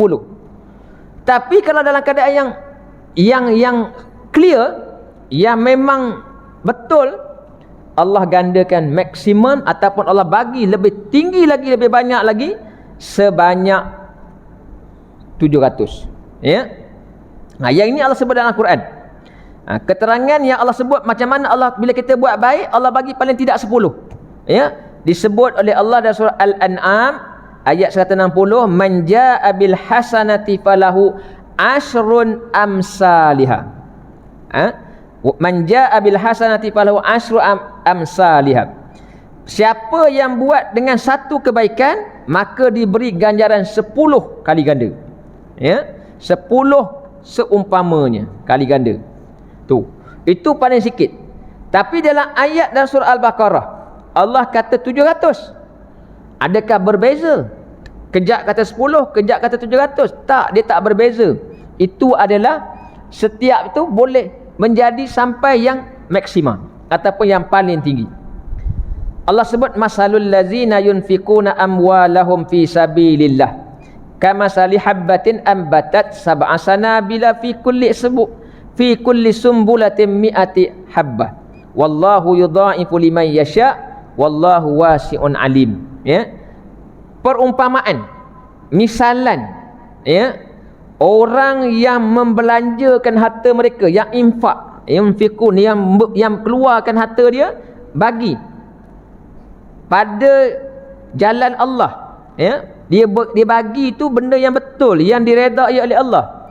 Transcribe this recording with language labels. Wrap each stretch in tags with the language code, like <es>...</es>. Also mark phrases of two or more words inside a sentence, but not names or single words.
<ms>Tapi kalau dalam keadaan yang clear, yang memang betul, Allah gandakan maksimum, ataupun Allah bagi lebih tinggi lagi, lebih banyak lagi, sebanyak 700, ya. Yang ini Allah sebut dalam Al-Quran. Keterangan yang Allah sebut macam mana Allah bila kita buat baik, Allah bagi paling tidak 10, ya. Disebut oleh Allah dalam surah Al-An'am ayat 160,</ms> <ar>مَن جاء بالحسنة فله عشر أمثالها. مَن جاء بالحسنة فله عشر أمثالها.</ar> <ms>Siapa yang buat dengan satu kebaikan, maka diberi ganjaran 10 kali ganda, ya. 10 seumpamanya kali ganda. Itu paling sikit. Tapi dalam ayat dalam surah Al-Baqarah Allah kata 700. Adakah berbeza? Kejap kata 10, kejap kata 700. Tak, dia tak berbeza. Itu adalah setiap itu boleh menjadi sampai yang maksimum ataupun yang paling tinggi.</ms> <ar>Allah sebut مثل الذين ينفقون أموالهم في سبيل الله كمثل حبة أنبتت سبع سنابل في كل سنبلة مائة حبة والله يضاعف لمن يشاء والله واسع عليم, ya.</ar> <ms>Perumpamaan, misalan, ya, orang yang membelanjakan harta mereka, yang infak yunfiqun, yang keluarkan harta dia bagi pada jalan Allah, ya. Dia bagi tu benda yang betul, yang diredai oleh Allah.</ms>